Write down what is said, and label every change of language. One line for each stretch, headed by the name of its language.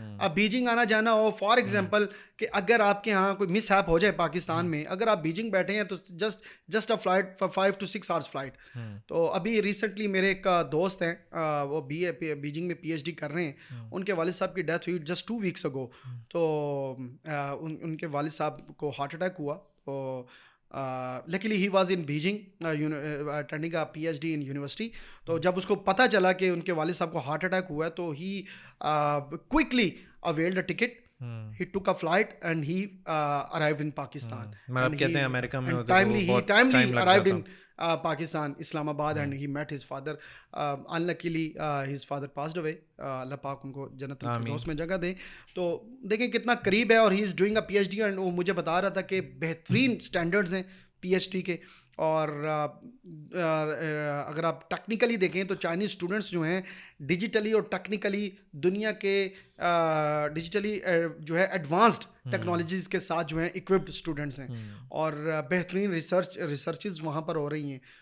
Urdu: اب بیجنگ آنا جانا ہو,
English: for example
Urdu: کہ اگر آپ کے ہاں کوئی مس ہیپ ہو جائے پاکستان میں, اگر آپ بیجنگ بیٹھے ہیں تو
English: Just a flight for 5 to 6 hours flight.
Urdu: تو ابھی ریسنٹلی میرے ایک دوست ہیں, وہ بیجنگ میں PhD کر رہے ہیں, ان کے والد صاحب کی ڈیتھ ہوئی
English: Just 2 weeks ago.
Urdu: تو ان کے والد صاحب کو ہارٹ اٹیک ہوا.
English: تو luckily he was in Beijing attending a PhD in university.
Urdu: تو جب اس کو پتہ چلا کہ ان کے والد صاحب کو ہارٹ اٹیک ہوا ہے, تو
English: he quickly availed a ticket. He took a flight and he arrived in Pakistan.
Urdu: مطلب کہتے ہیں امریکہ میں ہوتے
English: ہیں timely arrived in Pakistan, Islam Abad, and he met his father. Unluckily his father passed away.
Urdu: اللہ پاک ان کو جنت الفردوس میں جگہ دے. تو دیکھیں کتنا قریب ہے, اور
English: he is doing a PhD,
Urdu: and وہ مجھے بتا رہا تھا کہ بہترین سٹینڈرڈز ہیں PhD کے. اور اگر آپ ٹیکنیکلی دیکھیں تو چائنیز اسٹوڈنٹس جو ہیں ڈیجیٹلی اور ٹیکنیکلی دنیا کے ڈیجیٹلی جو ہے ایڈوانسڈ ٹیکنالوجیز کے ساتھ جو ہیں اکوپڈ اسٹوڈنٹس ہیں, اور بہترین ریسرچز وہاں پر ہو رہی ہیں.